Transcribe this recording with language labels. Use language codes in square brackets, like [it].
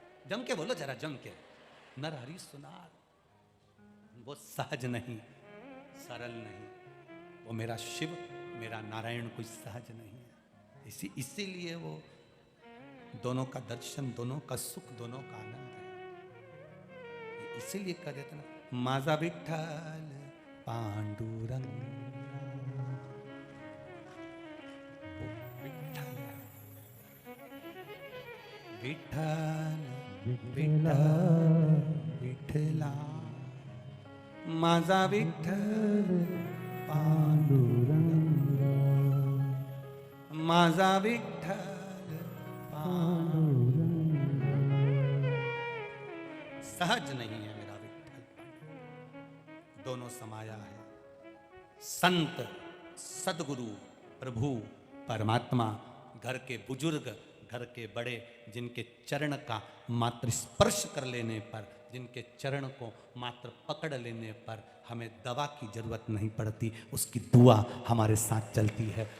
[hi] जम के बोलो जरा, जम के। नर हरि सुनार, वो सहज नहीं, सरल नहीं, वो मेरा शिव मेरा नारायण कोई सहज नहीं है। इसीलिए वो दोनों का दर्शन, दोनों का सुख, दोनों का आनंद है। इसीलिए कह देते ना, [mr] माझा विठ्ठल पांडुरंग, विठ्ठल विठ्ठल विठ्ठला, माझा विठ्ठल पांडुरंग, माझा विठ्ठल पांडुरंग। [hi] सहज नहीं है मेरा विठ्ठल, दोनों समाया है। संत, सदगुरु, प्रभु, परमात्मा, घर के बुजुर्ग, घर के बड़े, जिनके चरण का मात्र स्पर्श कर लेने पर, जिनके चरण को मात्र पकड़ लेने पर हमें दवा की जरूरत नहीं पड़ती, उसकी दुआ हमारे साथ चलती है।